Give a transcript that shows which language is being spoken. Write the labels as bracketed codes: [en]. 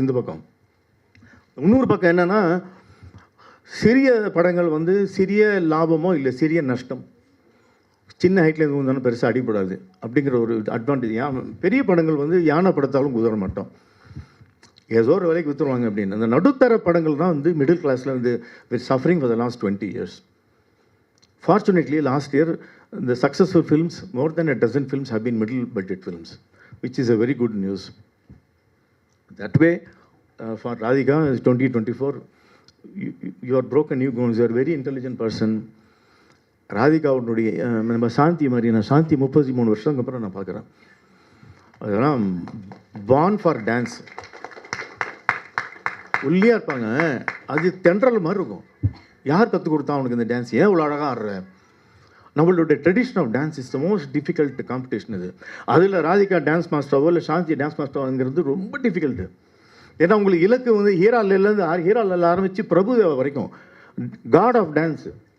[ta] இந்த பக்கம் இன்னொரு பக்கம் என்னென்னா, சிறிய படங்கள் வந்து சிறிய லாபமோ இல்லை சிறிய நஷ்டம், சின்ன ஹைட்டில் எதுவும் இருந்தாலும் பெருசாக அடிப்படாது அப்படிங்கிற ஒரு அட்வான்டேஜ். பெரிய படங்கள் வந்து யானை படத்தாலும் குதிர மாட்டோம், ஏதோ ஒரு வேலைக்கு விற்றுருவாங்க அப்படின்னு. அந்த நடுத்தர படங்கள் தான் வந்து மிடில் கிளாஸில் வந்து [en] With suffering for the last 20 years. Fortunately, last year, the successful films, more than a dozen films have been middle budget films, which is a very good news. That way, for Radhika, 2024, you are broken new grounds. You are a very intelligent person. [ta] Radhika, நம்ம சாந்தி மாதிரி, நான் சாந்தி 33 வருஷத்துக்கு அப்புறம் நான் பார்க்குறேன். அதெல்லாம் [en] born for dance. [ta] ஒல்லியாக இருப்பாங்க, அது தென்றல் மாதிரி இருக்கும். யார் கற்றுக் கொடுத்தா அவனுக்கு இந்த டான்ஸ்? ஏன் இவ்வளோ அழகாக ஆடுற? நம்மளுடைய [en] tradition of dance is the most difficult competition [ta] இது. அதில் ராதிகா டான்ஸ் மாஸ்டரோ இல்லை சாந்தி டான்ஸ் மாஸ்டரோங்கிறது ரொம்ப டிஃபிகல்ட்டு. ஏன்னா உங்களுக்கு இலக்கு வந்து ஹீராலேருந்து ஆரம்பித்து பிரபுதேவா வரைக்கும் [en] God of dance.